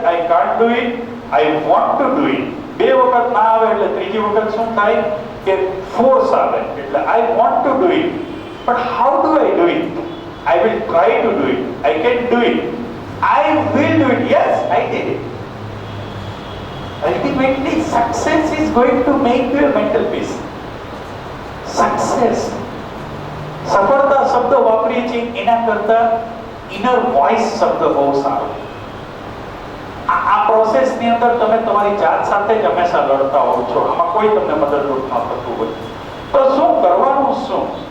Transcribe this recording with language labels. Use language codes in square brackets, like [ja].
[en] I can't do it, I want to do it. [gu] 2 વખત ના આવે એટલે ત્રીજી વખત શું થાય કે ફોર્સ આવે. [en] એટલે I want to do it, but how do I do it? I will try to do it, I can do it, I will do it. Yes, I did it. Ultimately, success is going to make you a mental peace. Success. [gu] સફળતા શબ્દ વાપરીએ છીએ એના કરતા inner voice શબ્દ બહુ સારો. આ પ્રોસેસની અંદર તમે તમારી જાત સાથે જ હંમેશા લડતા હોવ છો. આમાં કોઈ તમને મદદરૂપ ન થતું હોય. તો શું કરવાનું? શું?